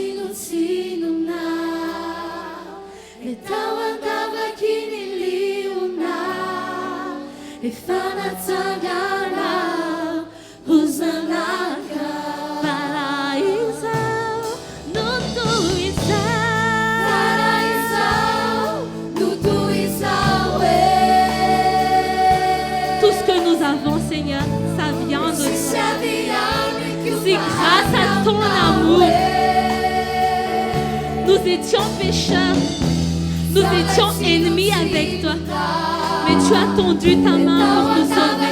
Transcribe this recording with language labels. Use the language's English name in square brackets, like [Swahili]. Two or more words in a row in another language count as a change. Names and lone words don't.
[Malagasy] tsinotsinonao le tao andavaky ny liona efa natsanganao ho zanaka fara izao no toy izao fara izao no toy izao [French] Tout ce que nous avons, Seigneur, ça vient de toi. C'est grâce à ton amour. Nous étions pécheurs. Nous étions ennemis avec toi. Mais tu as tendu ta main pour nous sauver.